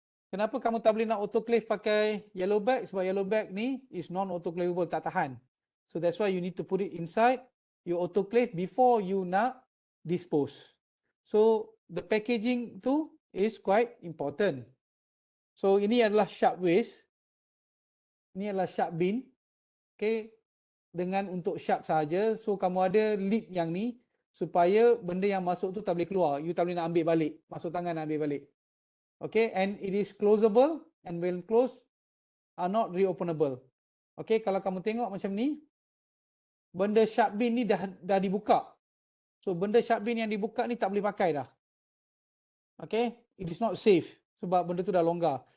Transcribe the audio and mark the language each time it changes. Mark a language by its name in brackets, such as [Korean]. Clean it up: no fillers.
[Malay] Kenapa kamu tak boleh nak autoclave pakai yellow bag? Sebab yellow bag ni [English] is non-autoclavable, [Malay] tak tahan. [English] So that's why you need to put it inside. You autoclave before you [Malay] nak dispose. [English] So the packaging tu is quite important. [Malay] So ini adalah sharp waste. Ini adalah sharp bin. [English] Okay, dengan untuk sharp sahaja. [Malay] So kamu ada lid yang ni supaya benda yang masuk tu tak boleh keluar. You tak boleh nak ambil balik. Masuk tangan nak ambil balik. [English] Okay, and it is closable, and when closed are not reopenable. [Malay] Okay, kalau kamu tengok macam ni, benda sharp bin ni dah dibuka. So benda sharp bin yang dibuka ni tak boleh pakai dah. [English] Okay, it is not safe [Malay] sebab benda tu dah longgar.